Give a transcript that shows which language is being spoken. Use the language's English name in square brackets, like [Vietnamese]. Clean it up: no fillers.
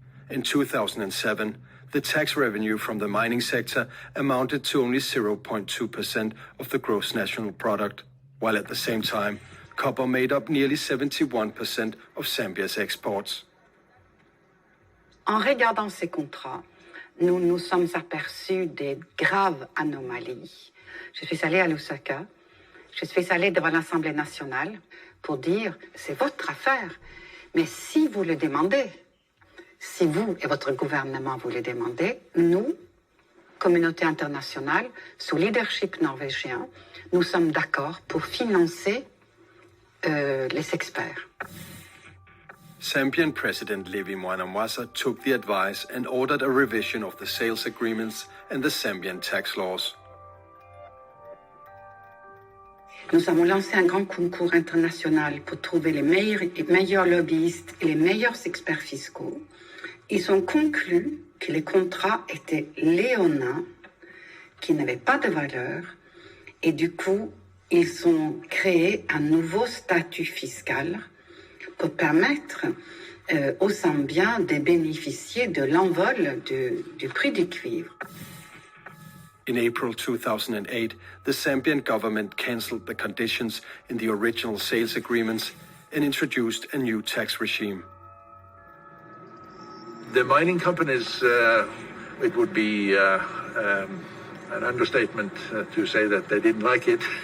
[English] In 2007, the tax revenue from the mining sector amounted to only 0.2% of the gross national product, while at the same time, copper made up nearly 71% of Zambia's exports. [French] En regardant ces contrats, nous nous sommes aperçus des graves anomalies. Je suis allée à Lusaka. Je suis allée devant l'Assemblée nationale pour dire, c'est votre affaire, mais si vous le demandez, si vous et votre gouvernement vous le demandez, nous, communauté internationale, sous leadership norvégien, nous sommes d'accord pour financer les experts. [English] Zambian President Levi Mwanamwasa took the advice and ordered a revision of the sales agreements and the Zambian tax laws. [French] Nous avons lancé un grand concours international pour trouver les meilleurs lobbyistes et les meilleurs experts fiscaux. Ils ont conclu que les contrats étaient léonins, qui n'avaient pas de valeur, et du coup, ils ont créé un nouveau statut fiscal pour permettre aux Zambiens de bénéficier de l'envol du prix du cuivre. [English] In April 2008, the Zambian government cancelled the conditions in the original sales agreements and introduced a new tax regime. The mining companies, it would be an understatement to say that they didn't like it.